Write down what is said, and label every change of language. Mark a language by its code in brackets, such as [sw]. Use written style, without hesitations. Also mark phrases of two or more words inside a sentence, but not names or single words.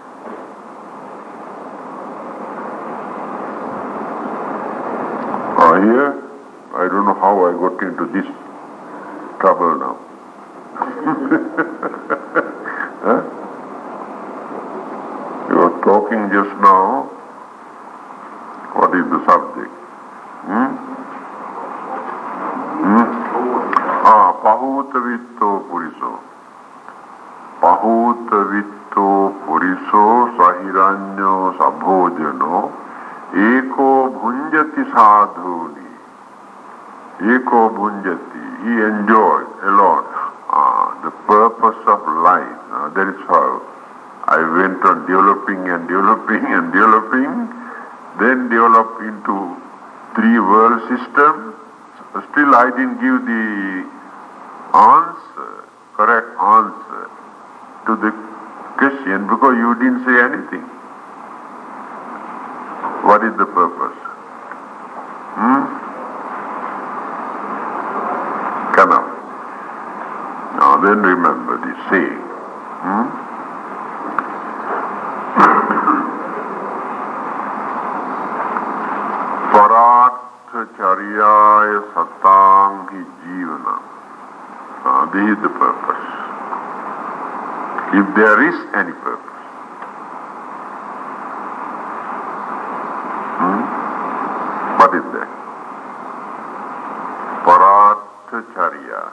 [en] Here, I don't know how I got into this trouble now. Huh? You were talking just now. What is the subject? [pi] Pahutavitto Puriso. Pahutavitto Puriso Sahiranyo Sabhojano Eko Bhunjati Sadhuni. Eko Bhunjati. [en] He enjoyed alone the purpose of life. That is how I went on developing and developing and developing, then developed into three world system. Still I didn't give the answer, correct answer to the question, because you didn't say anything. What is the purpose? Come up. Now then remember this saying. [pi] Paratha charyaya satang hi jivana. [en] This is the purpose. If there is any purpose. What is that? [pi] Paratha-charya.